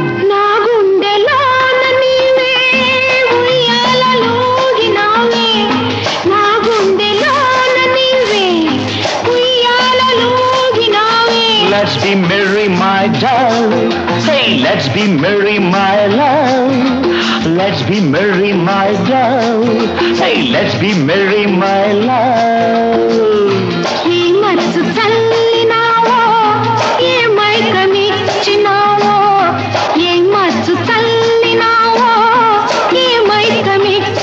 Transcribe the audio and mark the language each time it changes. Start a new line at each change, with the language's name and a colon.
Telugu: నా గుండెలోన నీవే ఉయ్యాలలోగినావే నా గుండెలోన నీవే ఉయ్యాలలోగినావే
English: Let's be merry, my darling. Hey, let's be merry, my love. Let's be merry, my darling. Hey, let's be merry, my love.
Telugu: ఈ మనసు చల్లినావో ఏ మైకమిచ్చినావో ఏ మనసు చల్లినావో ఏ మైకమి